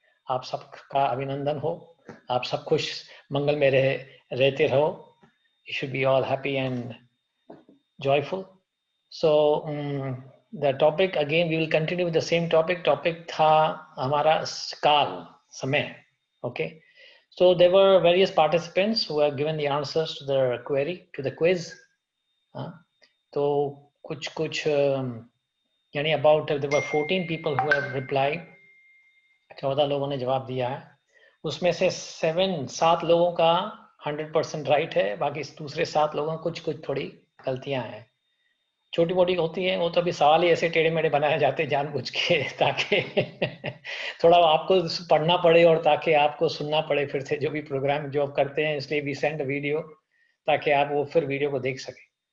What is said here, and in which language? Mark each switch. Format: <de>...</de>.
<hi>आप सबका अभिनंदन हो, आप सब खुश मंगल में रहते रहो.</hi> <en>You should be all happy and joyful. So the topic again, we will continue with the same topic.</en> <hi>Topic था हमारा काल, समय.</hi> <en>Okay. So there were various participants who have given the answers to the query, to the quiz.</en> <hi>तो कुछ यानी</hi> <en>about there were 14 people who have replied,</en> <hi>14 लोगों ने जवाब दिया है। उसमें से 7 लोगों का 100% राइट है, बाकी दूसरे 7 लोगों को कुछ थोड़ी गलतियां हैं, छोटी मोटी होती हैं। वो तो अभी सवाल ही ऐसे टेढ़े मेढ़े बनाए जाते हैं जानबूझ के, ताकि थोड़ा आपको पढ़ना पड़े और ताकि आपको सुनना पड़े फिर से जो भी प्रोग्राम जो आप करते हैं, इसलिए</hi> <en>we send</en> <hi>वीडियो ताकि आप वो फिर वीडियो को देख सकें।</hi>